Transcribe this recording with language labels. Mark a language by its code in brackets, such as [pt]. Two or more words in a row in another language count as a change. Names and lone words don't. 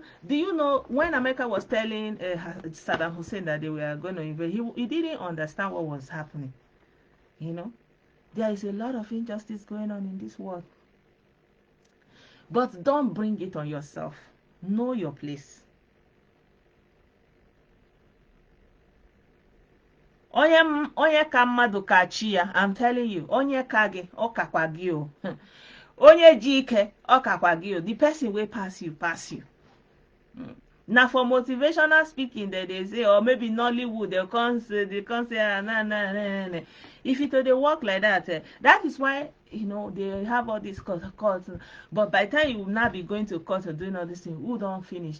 [en] Do you know when America was telling Saddam Hussein that they were going to invade, he didn't understand what was happening. There is a lot of injustice going on in this world. But don't bring it on yourself. Know your place. [ig] Onye ka mmadụ ka chi ya, [en] I'm telling you, [ig] onye ka gị, ọ kakwa gị o. Onye ji ike, ọ kakwa gị o. [en] The person will pass you, pass you. Now for motivational speaking, they say, or maybe Nollywood, they can't say, nah. If it they work like that, that is why they have all these courts. But by the time you will not be going to court or doing all these things, who don't finish.